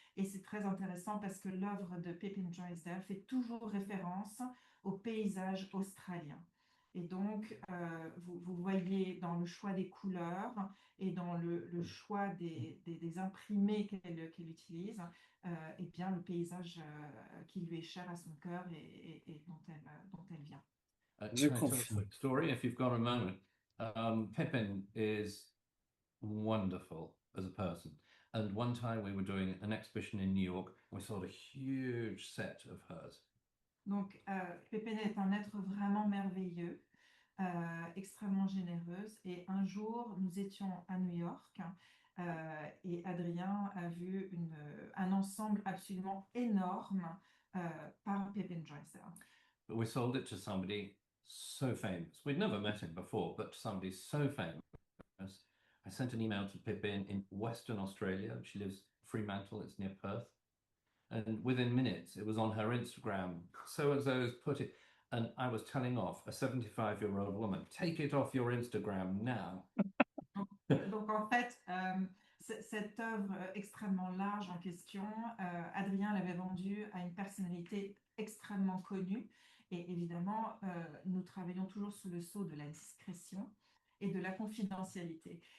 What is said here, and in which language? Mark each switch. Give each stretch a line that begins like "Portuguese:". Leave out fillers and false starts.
French: Et c'est très intéressant parce que l'œuvre de Pippin Drysdale fait toujours référence au paysage australien. Et donc, vous voyez dans le choix des couleurs et dans le choix des imprimés qu'elle utilise, et bien le paysage qui lui est cher à son cœur et dont elle vient. Je
English: Can I tell a
French: confirme.
English: quick story if you've got a moment? Pippin is wonderful as a person. And one time we were doing an exhibition in New York. We saw a huge set of hers.
French: Donc, Pippin est un être vraiment merveilleux, extrêmement généreuse. Et un jour, nous étions à New York, et Adrien a vu un ensemble absolument énorme par Pippin Drysdale.
English: But we sold it to somebody so famous. We'd never met him before, but somebody so famous. I sent an email to Pippin in Western Australia. She lives Fremantle, it's near Perth. And within minutes, it was on her Instagram. So-and-so's put it. And I was telling off a 75-year-old woman, take it off your Instagram now.
French: Donc en fait, cette œuvre extrêmement large en question, Adrien l'avait vendue à une personnalité extrêmement connue. Et évidemment, nous travaillons toujours sous le sceau de la discrétion et de la confidentialité.